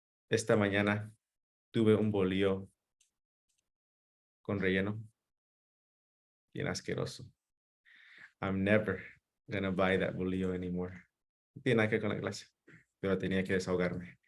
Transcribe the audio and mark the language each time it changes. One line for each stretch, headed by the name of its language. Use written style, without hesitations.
Spanish: Esta mañana tuve un bolillo con relleno. Bien asqueroso.
English: I'm never gonna buy that bolillo anymore.
Spanish: No tiene nada que ver con la clase, pero tenía que desahogarme.